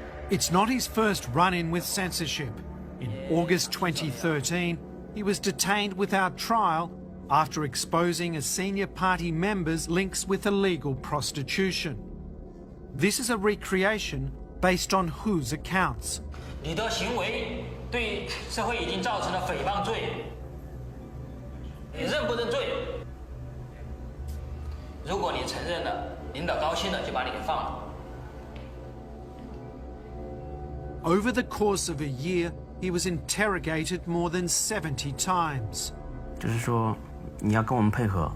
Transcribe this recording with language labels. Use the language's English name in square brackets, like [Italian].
[English] It's not his first run-in with censorship. In August 2013, he was detained without trial after exposing a senior party member's links with illegal prostitution. This is a recreation based on Hu's accounts. [Chinese] 你的行为对社会已经造成了诽谤罪，你认不认罪？如果你承认了，领导高兴了就把你给放了。 [English] Over the course of a year, he was interrogated more than 70 times. [Chinese] 就是说，你要跟我们配合，